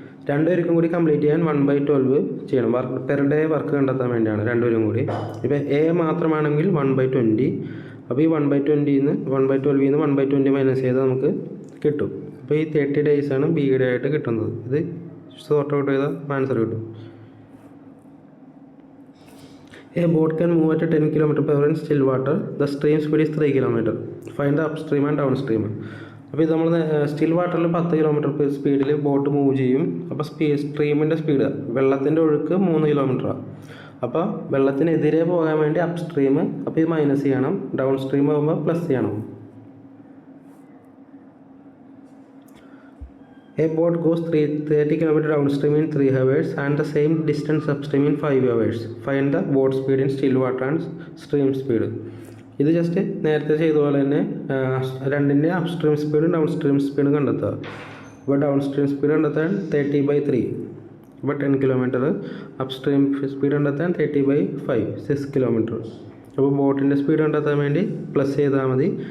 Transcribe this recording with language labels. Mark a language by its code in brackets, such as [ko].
[ml] രണ്ടുപേർക്കും കൂടി കംപ്ലീറ്റ് ചെയ്യാൻ 1/12 ചെയ്യണം. പെർ ഡേ വർക്ക് കണ്ടെത്താൻ വേണ്ടിയാണ് രണ്ടുപേരും കൂടി. ഇപ്പോൾ A മാത്രമാണെങ്കിൽ 1/20. അപ്പോൾ ഈ 1/12 നിന്ന് 1/20 മൈനസ് ചെയ്താൽ നമുക്ക് കിട്ടും. അപ്പോൾ ഈ 30 days ആണ് ബിയുടെ ആയിട്ട് കിട്ടുന്നത്. ഇത് സോർട്ട് ഔട്ട് ചെയ്താൽ ആൻസർ കിട്ടും. [en] A boat can move at 10 km/h in still water. The stream speed is 3 km. Find the upstream and downstream. [ml] അപ്പോൾ ഇത് നമ്മൾ സ്റ്റിൽ വാട്ടറിൽ 10 km സ്പീഡിൽ ബോട്ട് മൂവ് ചെയ്യും. അപ്പോൾ സ്ട്രീമിൻ്റെ സ്പീഡ്, വെള്ളത്തിൻ്റെ ഒഴുക്ക് 3 km. അപ്പോൾ വെള്ളത്തിനെതിരെ പോകാൻ വേണ്ടി അപ്പ് സ്ട്രീം, അപ്പോൾ ഇത് മൈനസ് ചെയ്യണം. ഡൗൺ സ്ട്രീം ആകുമ്പോൾ പ്ലസ് ചെയ്യണം. [en] A boat goes 30 km downstream in 3 hours and the same distance upstream in 5 hours. Find the boat speed in still water and stream speed. [ml] ഇത് just നേരത്തെ ചെയ്ത പോലെ തന്നെ രണ്ടിൻ്റെ അപ്സ്ട്രീം സ്പീഡും ഡൗൺ സ്ട്രീം സ്പീഡും കണ്ടെത്തുക. അപ്പോൾ ഡൗൺ സ്ട്രീം സ്പീഡ് കണ്ടെത്താൻ 30/3, അപ്പോൾ 10 km. അപ്സ്ട്രീം സ്പീഡ് കണ്ടെത്താൻ 30/5, 6 km. അപ്പോൾ ബോട്ടിൻ്റെ സ്പീഡ് കണ്ടെത്താൻ വേണ്ടി പ്ലസ് ചെയ്താൽ മതി.